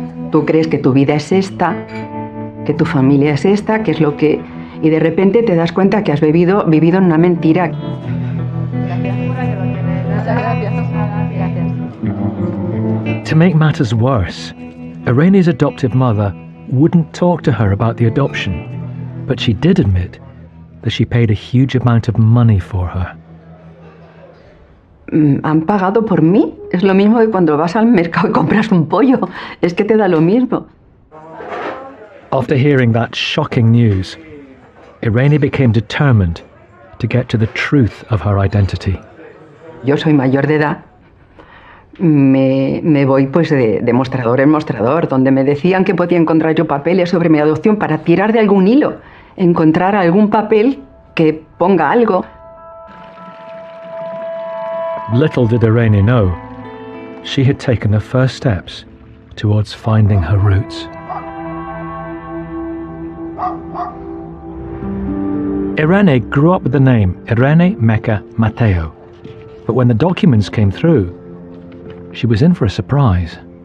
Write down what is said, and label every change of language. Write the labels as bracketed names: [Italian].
[Spanish] Tú crees que tu vida es esta, que tu familia es esta, que es lo que... Y de repente te das cuenta que has vivido en una mentira. Gracias por que lo tienes. Muchas gracias. [English] To make matters worse, Irene's adoptive mother wouldn't talk to her about the adoption, but she did admit that she paid a huge amount of money for her. [Spanish] ¿Han pagado por mí? Es lo mismo que cuando vas al mercado y compras un pollo. Es que te da lo mismo. [English] After hearing that shocking news, Irene became determined to get to the truth of her identity. [Spanish] Yo soy mayor de edad. Me voy pues de mostrador en mostrador, donde me decían que podía encontrar yo papeles sobre mi adopción para tirar de algún hilo, encontrar algún papel que ponga algo. [English] Little did Irene know, she had taken the first steps towards finding her roots. Irene grew up with the name Irene Mecca Mateo, but when the documents came through, she was in for a surprise.